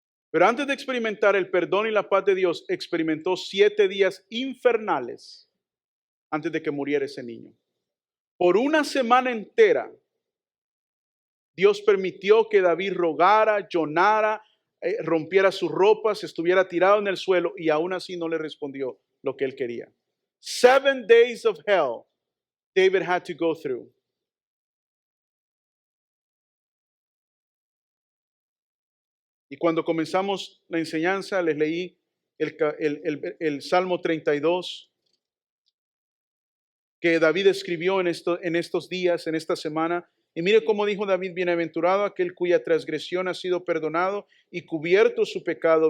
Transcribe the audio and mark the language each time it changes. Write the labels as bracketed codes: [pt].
[es] Pero antes de experimentar el perdón y la paz de Dios, experimentó 7 días infernales antes de que muriera ese niño. Por una semana entera, Dios permitió que David rogara, llorara, rompiera sus ropas, estuviera tirado en el suelo y aún así no le respondió lo que él quería. [en] 7 days of hell David had to go through. [es] Y cuando comenzamos la enseñanza, les leí el Salmo 32 que David escribió en estos días, en esta semana. Y mire cómo dijo David: bienaventurado aquel cuya transgresión ha sido perdonado y cubierto su pecado.